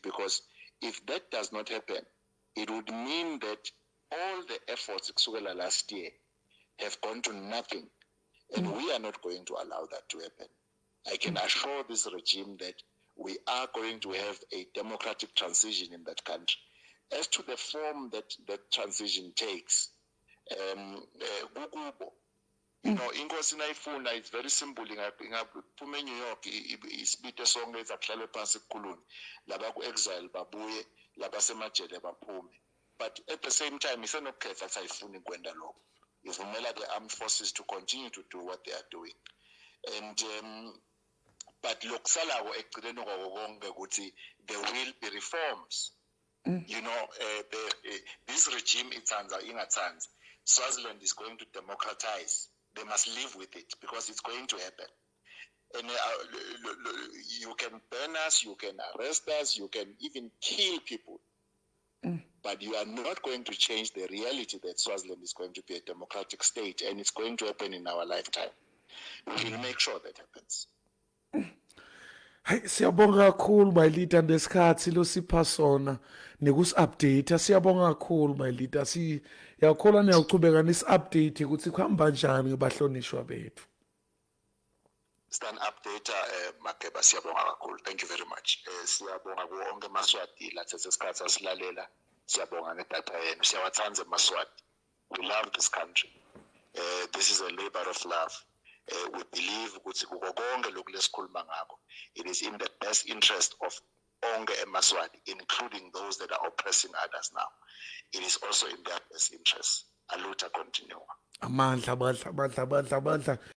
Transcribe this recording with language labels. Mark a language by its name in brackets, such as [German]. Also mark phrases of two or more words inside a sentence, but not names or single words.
[English] Because if that does not happen, it would mean that all the efforts last year have gone to nothing, and we are not going to allow that to happen. I can assure this regime that we are going to have a democratic transition in that country. As to the form that that transition takes, [Swati] inkosi nayifuna, [English] it's very simple. [Swati] Ingaphume eNew York isibite sonke ezakuhlale phansi kukhulunywe, laba ku-exile babuye, laba semajele baphume. [English] But at the same time, [Swati] isenokukhetha ukuthi ayifuni kwenda lokho. [English] Ivumela the armed forces to continue to do what they are doing. And but [Swati] lokusalako ekugcineni kwako konke ukuthi [English] there will be reforms. This regime ingathanzi, Swaziland is going to democratize. They must live with it, because it's going to happen. And you can burn us, you can arrest us, you can even kill people. But you are not going to change the reality that Swaziland is going to be a democratic state, and it's going to happen in our lifetime. We will make sure that happens. [Swati] Hey, siyabonga kakhulu [English] my leader [Swati] ngesikhathi lo sipha sona nekusi-update. Siyabonga kakhulu [English] my leader. [Swati] Siyakholwa niyaqhubeka nisi-update ukuthi kuhamba njani ngebahlonishwa bethu. Stan update Makeba, siyabonga kakhulu. [English] Thank you very much. [Swati] Siyabonga kuwonke eMaswati lathethe isikhathi asilalela. Siyabonga ngedatha yenu. Siyawathanda eMaswati. [English] We love this country. This is a labor of love. We believe [Swati] ukuthi kuko konke lokhu lesikhuluma ngakho, [English] it is in the best interest of [Swati] onke eMaswati, [English] including those that are oppressing others now. it is also in their best interest. [Portuguese] Aluta continue. [Swati] amandla